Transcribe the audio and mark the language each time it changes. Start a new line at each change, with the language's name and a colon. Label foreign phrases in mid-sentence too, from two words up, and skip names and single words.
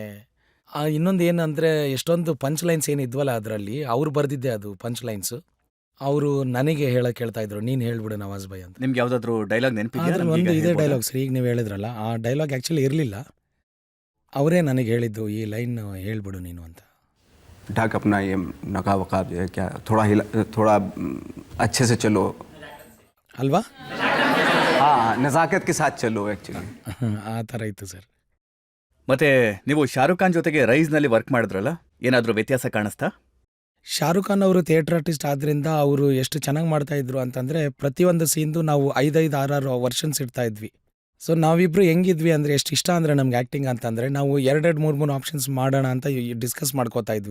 Kannada: ಇನ್ನೊಂದು ಏನಂದರೆ, ಎಷ್ಟೊಂದು
English: punch lines
Kannada: ಏನಿದ್ವಲ್ಲ ಅದರಲ್ಲಿ, ಅವ್ರು ಬರೆದಿದ್ದೆ ಅದು ಪಂಚ್ ಲೈನ್ಸು. ಅವರು ನನಗೆ ಹೇಳಕ್ಕೆ ಹೇಳ್ತಾ ಇದ್ರು, ನೀನು ಹೇಳ್ಬಿಡು ನವಾಜ್ ಭಾಯ್ ಅಂತ. ನಿಮ್ಗೆ ಯಾವ್ದಾದ್ರು ಡೈಲಾಗ್ ನೆನಪಿದೆ? ಒಂದು ಇದೇ ಡೈಲಾಗ್ ಸರ್, ಈಗ ನೀವು ಹೇಳಿದ್ರಲ್ಲ, ಆ ಡೈಲಾಗ್ ಆ್ಯಕ್ಚುಲಿ ಇರಲಿಲ್ಲ. ಅವರೇ ನನಗೆ ಹೇಳಿದ್ದು, ಈ ಲೈನ್ ಹೇಳ್ಬಿಡು ನೀನು ಅಂತ.
Hindi: ढक अपना ये नकाब वकाब जो है, क्या थोड़ा अच्छे से चलो,
Kannada: ಅಲ್ವಾ?
Hindi: हाँ नज़ाकत के साथ चलो एक्चुअली।
Kannada: ಆ ಥರ ಇತ್ತು ಸರ್. ಮತ್ತೆ ನೀವು ಶಾರುಖ್ ಖಾನ್ ಜೊತೆಗೆ ರೈಸ್ನಲ್ಲಿ ವರ್ಕ್ ಮಾಡಿದ್ರಲ್ಲ, ಏನಾದರೂ ವ್ಯತ್ಯಾಸ ಕಾಣಿಸ್ತಾ? ಶಾರುಖ್ ಖಾನ್ ಅವರು
English: theatre artist
Kannada: ಆದ್ದರಿಂದ ಅವರು ಎಷ್ಟು ಚೆನ್ನಾಗಿ ಮಾಡ್ತಾ ಇದ್ರು ಅಂತಂದರೆ, ಪ್ರತಿಯೊಂದು ಸೀನ್ದು ನಾವು 5-5, 6-6 ವರ್ಷನ್ಸ್ ಇಡ್ತಾ ಇದ್ವಿ. ಸೊ ನಾವಿಬ್ರು ಹೆಂಗಿದ್ವಿ ಅಂದರೆ, ಎಷ್ಟು ಇಷ್ಟ ಅಂದರೆ ನಮ್ಗೆ ಆ್ಯಕ್ಟಿಂಗ್ ಅಂತಂದರೆ, ನಾವು 2-3 ಆಪ್ಷನ್ಸ್ ಮಾಡೋಣ ಅಂತ ಡಿಸ್ಕಸ್ ಮಾಡ್ಕೋತಾ ಇದ್ವಿ.